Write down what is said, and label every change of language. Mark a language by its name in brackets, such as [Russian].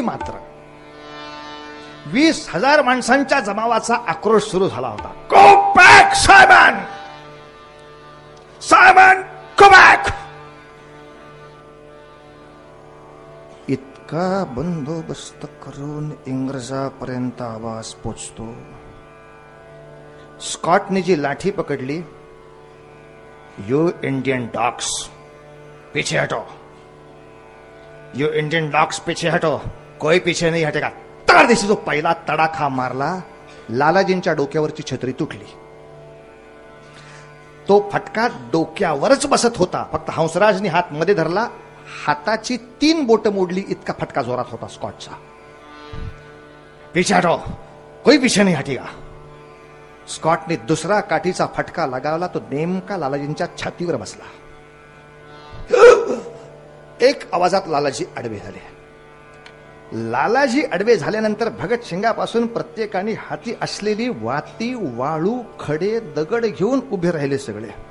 [Marathi] मात्र 20,000 माणसांच्या जमावाचा आक्रोश सुरू झाला होता. [English] Go back Simon, Simon go back. [Marathi] इतका बंदोबस्त करून इंग्रजापर्यंत आवाज पोचतो. स्कॉटने जी लाठी पकडली, [English] you Indian dogs [Hindi] पीछे हटो, यू इंडियन डॉग्स पीछे हटो, कोई पीछे नहीं हटेगा. [Marathi] तर दिवशी जो पहिला तडाखा मारला, लालाजींच्या डोक्यावरची छत्री तुटली. तो फटका डोक्यावरच बसत होता. फक्त हंसराजने हात मध्ये धरला, हाताची 3 बोट मोडली, इतका फटका जोरात होता स्कॉटचा. [Hindi] पीछे हटो, कोई पीछे नहीं हटेगा. [Marathi] स्कॉटने दुसरा काठीचा फटका लगावला, तो नेमका लालाजींच्या छातीवर बसला. एक आवाजात लालाजी आडवे झाले. लालाजी आडवे झाल्यानंतर भगत सिंगापासून प्रत्येकाने हाती असलेली वाती, वाळू, खडे, दगड घेऊन उभे राहिले सगळे.